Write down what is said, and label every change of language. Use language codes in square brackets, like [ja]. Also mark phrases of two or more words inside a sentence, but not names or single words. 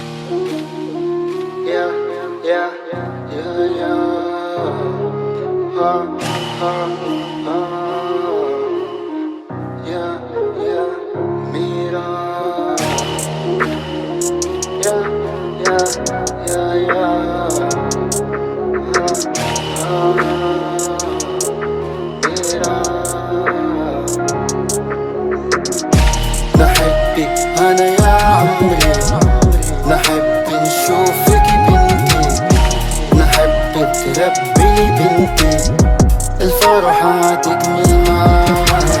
[en] Yeah, yeah, yeah, yeah. Yeah, yeah, Mira. Yeah, yeah, yeah, yeah. Mira. [ar] نحبك أنا يا عمري، نحب نشوفك بنتي، نحب تربي بنتي، الفرحة تكمل معاي.